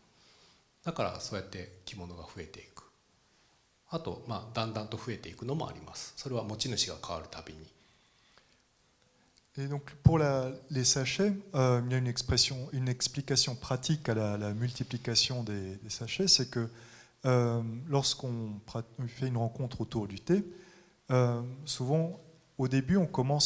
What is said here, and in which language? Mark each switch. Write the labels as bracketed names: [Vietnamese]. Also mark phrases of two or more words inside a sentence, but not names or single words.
[Japanese] だからそうやって着物が増えていく。あとだんだんと増えていくのもあります。それは持ち主が変わるたびに。 [French] Et donc pour les sachets, il y a une explication pratique à la multiplication des sachets, c'est que lorsqu'on fait une rencontre autour du thé, souvent au début on commence